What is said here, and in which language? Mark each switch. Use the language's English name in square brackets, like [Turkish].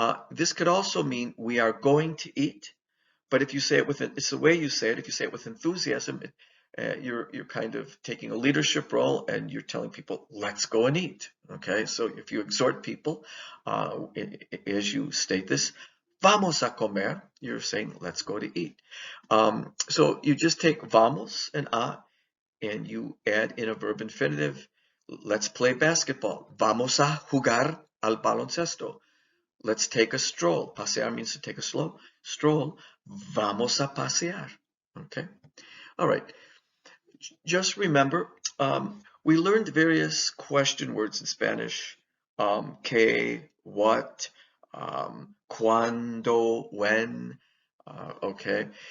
[English] This could also mean we are going to eat, but if you say it it's the way you say it. If you say it with enthusiasm, you're kind of taking a leadership role and you're telling people, let's go and eat. Okay, so if you exhort people, as you state this, [Spanish] vamos a comer, [English] you're saying, let's go to eat. So you just take vamos and a, and you add in a verb infinitive. Let's play basketball. [Spanish] Vamos a jugar al baloncesto. [English] Let's take a stroll. Pasear means to take a stroll. [Spanish] Vamos a pasear. [English] Okay. All right. Just remember, we learned various question words in Spanish. Que, what, cuando, when. Okay.